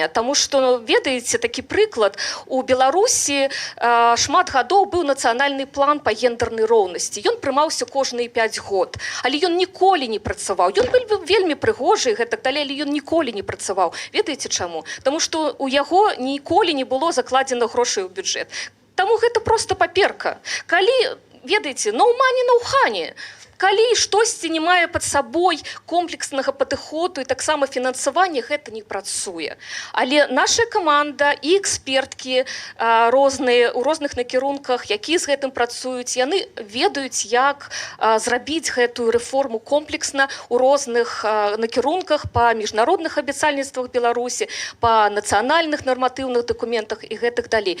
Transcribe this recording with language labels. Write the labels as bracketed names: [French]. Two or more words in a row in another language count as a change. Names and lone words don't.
[Belarusian] Таму што, ведаеце, такі прыклад, у Беларусі шмат гадоў быў нацыянальны план па гендернай роўнасці. Ён прымаўся кожныя 5 год, але ён ніколі не працаваў. Ён быў вельмі прыгожы і гэтак далей, але ён ніколі не працаваў. Ведаеце чаму? Таму што у яго ніколі не было закладзена грошай у бюджэт. Таму гэта проста паперка. Калі, ведаеце, [English] no money, no honey. [Belarusian] Калі штосьці не мае пад сабой комплекснага падыходу і таксама фінансавання, гэта не працуе. Але наша каманда і эксперткі розныя у розных накірунках, якія з гэтым працуюць, яны ведаюць, як зрабіць гэтую рэформу комплексна у розных накірунках па міжнародных абяцальніцтвах Беларусі, па нацыянальных нарматыўных дакументах і гэтых далей.